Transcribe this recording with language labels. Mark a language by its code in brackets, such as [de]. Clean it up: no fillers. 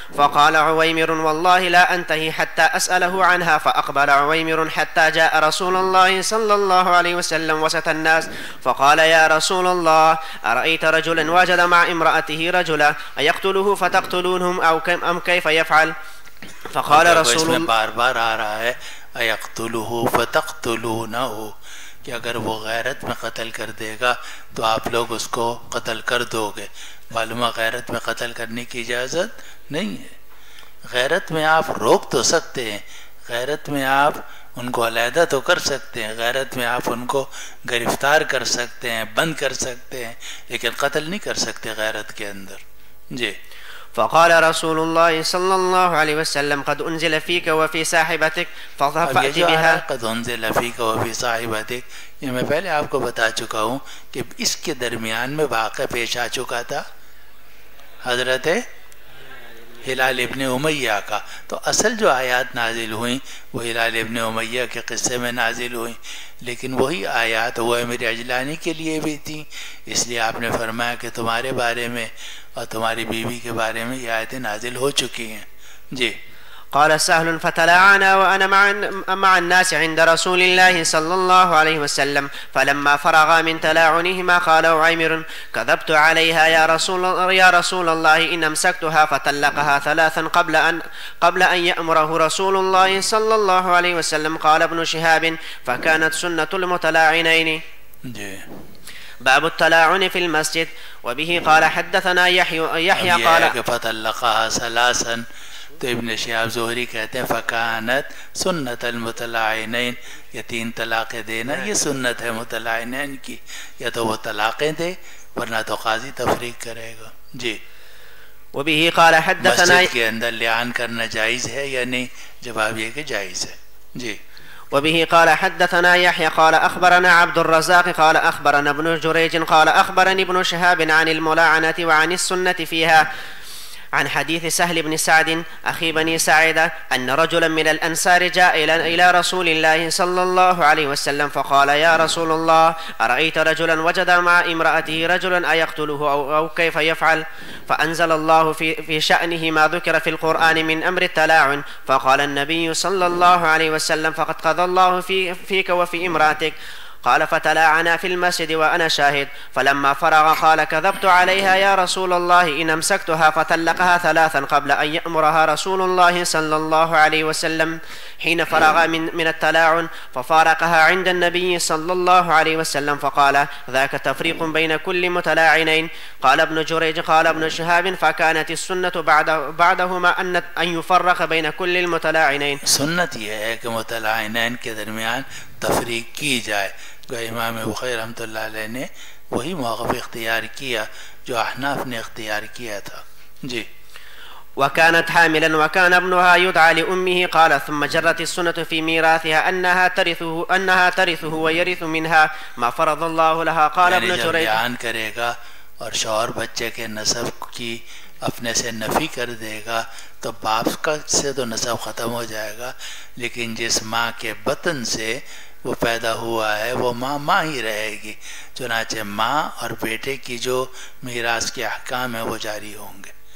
[ar] فقال عويمر والله لا أنتهي حتى أسأله عنها. فأقبل عويمر حتى جاء رسول الله صلى الله عليه وسلم وسط الناس فقال يا رسول الله أرأيت رجلا وجد مع امرأته رجلا أيقتله فتقتلونهم أم كيف يفعل؟ فقال رسول الله [ur] بار بار آ رہا ہے [ar] اَيَقْتُلُهُ فَتَقْتُلُونَهُ [ur] کہ اگر وہ غیرت میں قتل کر دے گا تو آپ لوگ اس کو قتل کر دو گے. معلومہ غیرت میں قتل کرنے کی اجازت نہیں ہے. غیرت میں آپ روک تو سکتے ہیں، غیرت میں آپ ان کو علیحدہ تو کر سکتے ہیں، غیرت میں آپ ان کو گرفتار کر سکتے ہیں، بند کر سکتے ہیں، لیکن قتل نہیں کر سکتے غیرت کے اندر. جی. [ar] فقال رسول الله صلى الله عليه وسلم قد أنزل فيك وفي صاحبتك فأت بها. قد أنزل فيك وفي صاحبتك [ur] یہ میں پہلے آپ کو بتا چکا ہوں کہ اس کے درمیان میں واقعہ پیش آ چکا تھا حضرت ہلال ابن امیہ کا. تو اصل جو آیات نازل ہوئیں وہ ہلال ابن امیہ کے قصے میں نازل ہوئیں، لیکن وہی آیات وہ میرے اجلانی کے لیے بھی تھیں. اس لیے آپ نے فرمایا کہ تمہارے بارے میں اور تمہاری بیوی کے بارے میں یہ آیتیں نازل ہو چکی ہیں. جی. [ar] قال سهل فتلاعنا وأنا مع الناس عند رسول الله صلى الله عليه وسلم فلما فرغا من تلاعنهما قال عويمر كذبت عليها يا رسول الله إن أمسكتها فطلقها ثلاثا قبل أن يأمره رسول الله صلى الله عليه وسلم. قال ابن شهاب فكانت سنة المتلاعنين. باب التلاعن في المسجد. وبه قال حدثنا يحيى قال فطلقها ثلاثا. [ur] تو ابن شہاب زہری کہتے ہیں [ar] فکانت سنت المتلاعنین، [ur] یہ 3 طلاقیں دینا یہ سنت ہے متلاعنین کی. یا تو وہ طلاقیں دے ورنہ تو قاضی تفریق کرے گا. جی. [ar] وبه قال حدثنا [ur] مسجد کے اندر لعان کرنا جائز ہے یا نہیں؟ جواب یہ کہ جائز ہے. جی. [ar] وبه قال حدثنا يحيى قال أخبرنا عبد الرزاق قال أخبرنا ابن جريج قال أخبرني ابن شهاب عن الملاعنة وعن السنة فيها عن حديث سهل بن سعد أخي بني ساعدة أن رجلا من الأنصار جاء إلى رسول الله صلى الله عليه وسلم فقال يا رسول الله أرأيت رجلا وجد مع امرأته رجلا أيقتله أو كيف يفعل؟ فأنزل الله في شأنه ما ذكر في القرآن من أمر التلاعن. فقال النبي صلى الله عليه وسلم فقد قضى الله فيك وفي امرأتك. قال فتلاعنا في المسجد وأنا شاهد. فلما فرغ قال كذبت عليها يا رسول الله إن أمسكتها فطلقها ثلاثا قبل أن يأمرها رسول الله صلى الله عليه وسلم حين فرغ من التلاعن. ففارقها عند النبي صلى الله عليه وسلم فقال ذاك تفريق بين كل متلاعنين. قال ابن جريج قال ابن شهاب فكانت السنة بعدهما أن يفرق بين كل المتلاعنين. [ur] سنت یہ ہے کہ متلاعنین کے درمیان تفریق کی جائے. امام بخاری رحمۃ اللہ علیہ نے وہی موقف اختیار کیا جو احناف نے اختیار کیا تھا. جی. [ar] وكانت حاملا وكان ابنها يدعى لأمه. قال ثم جرت السنة في ميراثها أنها ترثه ويرث منها ما فرض الله لها. قال ابن [ur] بیان کرے گا اور شوہر بچے کے نسب کی اپنے سے نفی کر دے گا تو باپ کا سے تو نسب ختم ہو جائے گا، لیکن جس ماں کے بطن سے وہ پیدا ہوا ہے وہ ماں ہی رہے گی. چنانچہ ماں اور بیٹے کی جو میراث کے احکام ہیں وہ جاری ہوں گے.